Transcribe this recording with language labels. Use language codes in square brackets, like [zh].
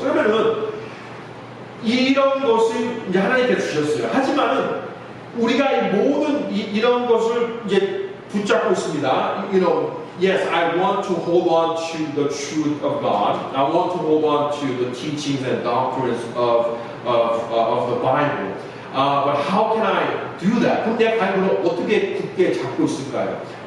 [ko] 그러면은 이런 것을 이제 하나님께서 주셨어요. 하지만은 우리가 이 모든 이런 것을 이제 붙잡고 있습니다. [en] You know, yes, I want to hold on to the truth of God. I want to hold on to the teachings and doctrines of the Bible. But how can I do that? [ko] 그럼 내가 바이블을 어떻게 굳게 잡고 있을까요?